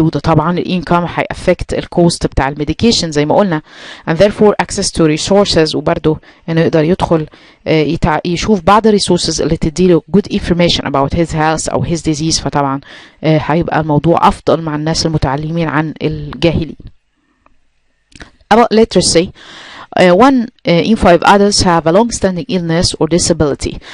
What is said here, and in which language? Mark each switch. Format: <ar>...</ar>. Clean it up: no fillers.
<ar>وده طبعا الإنكم هيأفكت الكوست بتاع الميديكيشن زي ما قلنا.</ar> <en>and therefore access to resources،</en> <ar>وبرضه انه يقدر يدخل يشوف بعض الريسورسز اللي تديله</ar> <en>good information about his health</en> <ar>او</ar> <en>his disease.</en> <ar>فطبعا هيبقى الموضوع أفضل مع الناس المتعلمين عن الجاهلين.</ar> <en>about literacy. 1 in 5 adults have a long-standing illness or disability.</en>